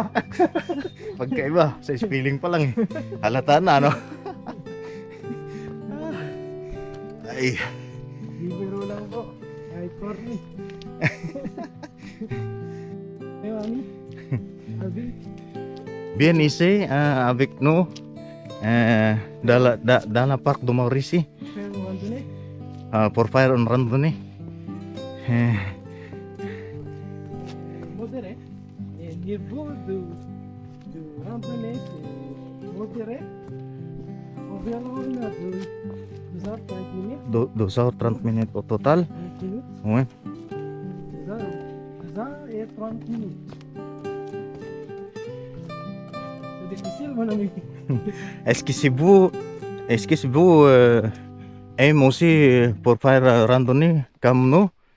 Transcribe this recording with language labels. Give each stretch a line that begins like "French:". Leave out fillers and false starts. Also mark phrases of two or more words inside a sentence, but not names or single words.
Filipino: Pagkaiba, sa spelling pa lang halata na, Ay, Bibiro lang po. Kahit corny. Hey, mami. Alvin.
French: bien ici, avec nous, dans la parc de Mauricie,
Filipino: Pero andun eh.
French: pour faire une randonnée. Modéré. Et niveau de randonnée, c'est modéré. Environ 2h30 minutes. 2h30 minutes au total. 20 minutes. Ouais. 2h30 minutes. C'est difficile, mon ami. Est-ce que vous aimez aussi pour faire randonnée comme nous?